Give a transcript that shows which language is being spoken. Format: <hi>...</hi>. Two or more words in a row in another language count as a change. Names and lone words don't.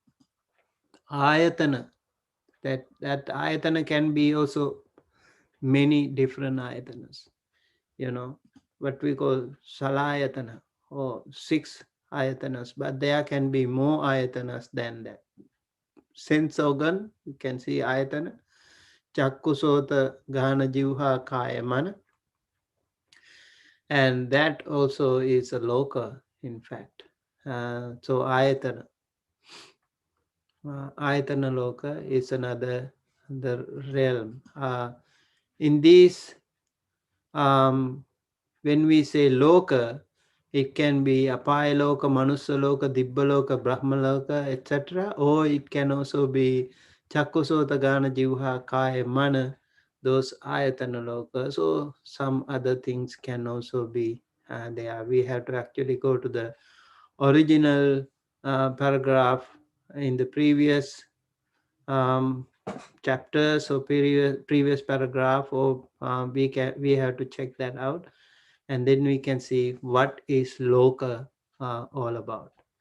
<en>Ayatana, that ayatana can be also many different ayatanas, what we call salayatana, or 6 ayatanas, but there can be more ayatanas than that. Sense organ, you can see ayatana,</en> <pi>chakkusota ghana jivha kaya mana,</pi> <en>and that also is a loka, in fact. So</en> <pi>ayatana loka</pi> <en>is another the realm. In these, when we say loka, it can be</en> <pi>apaya loka, manusa loka, dibba loka, brahma loka,</pi> <en>etc. Or it can also be</en> <pi>chakkusota gana jivha kaya mana,</pi> <en>those</en> <pi>ayatana loka.</pi> <en>So some other things can also be there. We have to actually go to the original paragraph in the previous chapters or previous paragraph, or we have to check that out, and then we can see what is loka all about.</en>